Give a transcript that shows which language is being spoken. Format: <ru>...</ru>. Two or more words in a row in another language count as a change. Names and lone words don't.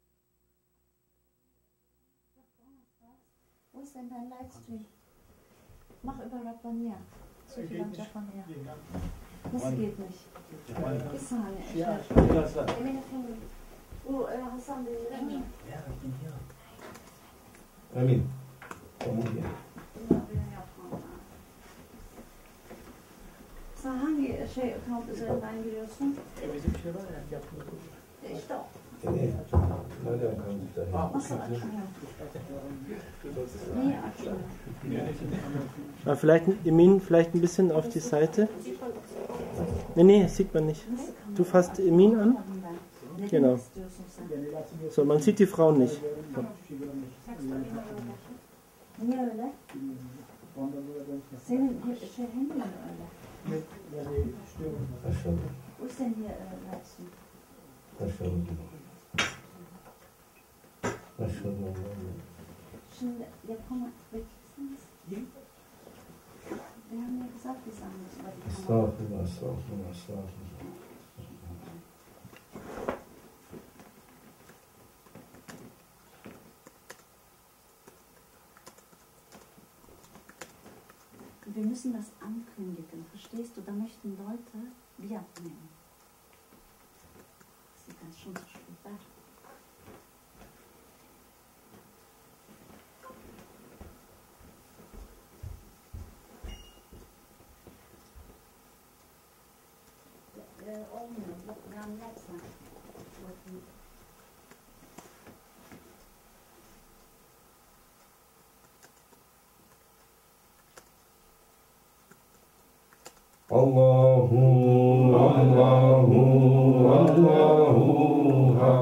<de>Wo ist denn dein Livestream? Mach über</de> <tr>Rabbaniyya. Sufiland Rabbaniyya. Nasıl gitmiş? Bir saniye. Emin efendim. Bu Hasan Bey. Emin. Emin. Tamam ya. Sen hangi account üzerinden giriyorsun? Bizim şey var ya, yapımda. İşte o. Nereden kaldık? Nasıl açmıyor? Niye açmıyor?</tr> <de>Ja, vielleicht ein bisschen auf die Seite. Nee, sieht man nicht. Du fasst Emin an. Genau. So, man sieht die Frauen nicht. So.</de> <tr>Niye öyle? Senin hendin mi öyle? Aşağı. O sen niye öğrensin? Aşağı. Aşağı. Şimdi yapamak beklesiniz.</tr> <de>Wir haben ja gesagt, wir sagen das über die Kamera.</de> <tr>Estağfurullah, estağfurullah, estağfurullah.</tr> <de>Wir müssen das ankündigen, verstehst du? Da möchten Leute Biat nehmen. Das ist ganz schon zu spät.</de> <tr>Olmuyor. Bak ben yapsam.</tr> <ar>Allahu, Allahu, Allahu Hak.</ar>